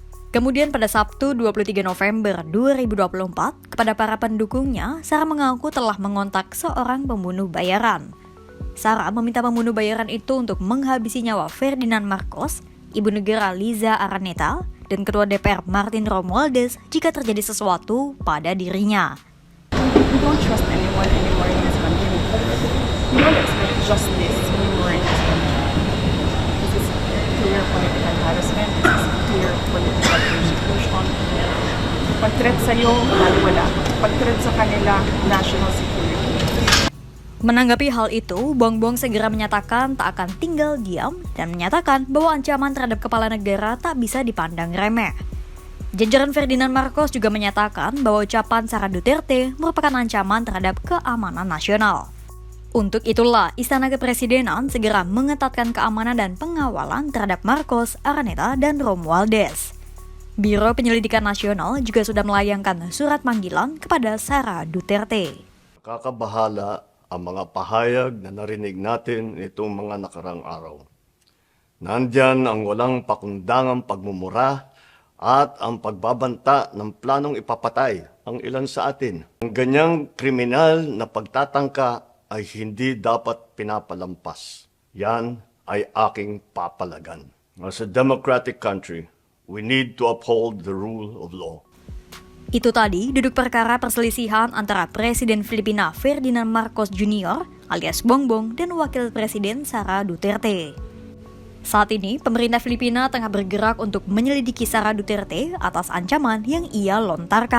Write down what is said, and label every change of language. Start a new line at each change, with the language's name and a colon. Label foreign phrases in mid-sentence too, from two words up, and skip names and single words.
Indonesian: Kemudian pada Sabtu 23 November 2024, kepada para pendukungnya, Sarah mengaku telah mengontak seorang pembunuh bayaran. Sarah meminta pembunuh bayaran itu untuk menghabisi nyawa Ferdinand Marcos, Ibu Negara Liza Araneta, dan Ketua DPR Martin Romualdez jika terjadi sesuatu pada dirinya.
English: We don't trust anyone anymore in this country. We don't expect justice anymore in this country. This is clear political harassment. This is clear political persecution.
Filipino: Pag-threat sa'yo, wala. Pag-threat sa kanila,
English: national security.
Indonesian: Menanggapi hal itu, Bongbong segera menyatakan tak akan tinggal diam dan menyatakan bahwa ancaman terhadap kepala negara tak bisa dipandang remeh. Jajaran Ferdinand Marcos juga menyatakan bahwa ucapan Sara Duterte merupakan ancaman terhadap keamanan nasional. Untuk itulah, Istana Kepresidenan segera mengetatkan keamanan dan pengawalan terhadap Marcos, Araneta, dan Romualdez. Biro Penyelidikan Nasional juga sudah melayangkan surat panggilan kepada Sara Duterte.
Filipino: Kakabahala ang mga pahayag na narinig natin itong mga nakarang araw. Nandyan ang walang pakundangang pagmumura at ang pagbabanta ng planong ipapatay ang ilan sa atin. Ang ganyang kriminal na pagtatangka ay hindi dapat pinapalampas. Yan ay aking papalagan.
English: As a democratic country, we need to uphold the rule of law.
Indonesian: Itu tadi duduk perkara perselisihan antara Presiden Filipina Ferdinand Marcos Jr. alias Bongbong dan Wakil Presiden Sara Duterte. Saat ini, pemerintah Filipina tengah bergerak untuk menyelidiki Sara Duterte atas ancaman yang ia lontarkan.